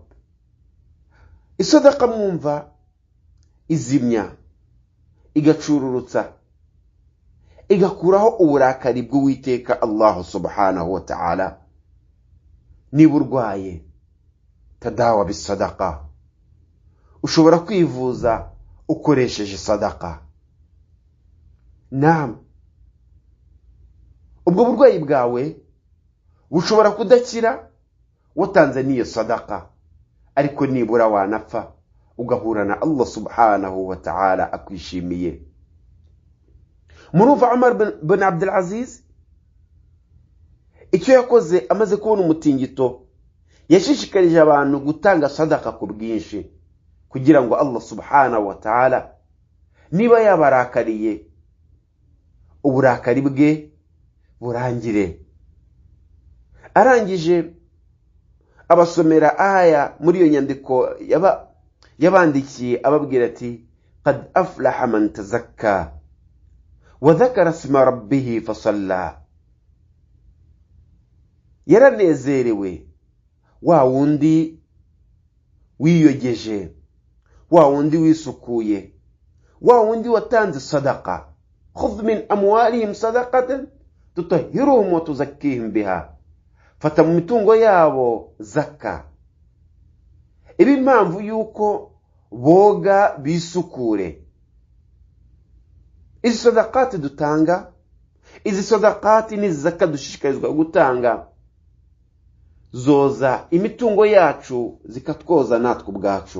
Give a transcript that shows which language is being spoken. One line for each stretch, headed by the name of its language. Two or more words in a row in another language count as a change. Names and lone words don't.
Kinyarwanda: Isadaqa mwumva izimya, igacururutsa, igakuraho uburakari bw'Uwiteka Allah
Arabic: سبحانه وتعالى.
Kinyarwanda: Niba urwaye
Arabic: تداووا بالصدقة,
Kinyarwanda: ushobora kwivuza ukoresheje sadaka. Naam, ubwo burwayi bwawe bushobora kudakira watanze niyo sadaka, ariko nibura wanapfa ugahura na Allah
Arabic: سبحانه وتعالى
Kinyarwanda: akwishimiye. Murumva Umar bin Abdul Aziz icyo yakoze amaze kubona umutingito, yashishikarije abantu gutanga sadaka ku bwinshi kugira ngo Allah
Arabic: سبحانه وتعالى
Kinyarwanda: niba yabarakariye uburakari bwe burangire. Arangije abasomera aya muri iyo nyandiko yabandikiye, ababwira ati
Arabic: قد أفلح من تزكى وذكر اسم ربه فصلى.
Kinyarwanda: Yaranezerewe wa wundi wiyogeje, wa wundi wisukuye, wa wundi watanze sadaka.
Arabic: خذ من أموالهم صدقة تطهرهم وتزكيهم بها.
Kinyarwanda: Fata mu mitungo yabo zaka, ibi impamvu yuko boga bisukure. Izi sadaqati dutanga, izi sadaqati ni zaka dushishikarizwa gutanga, zoza imitungo yacu zikatwoza natwe ubwacu.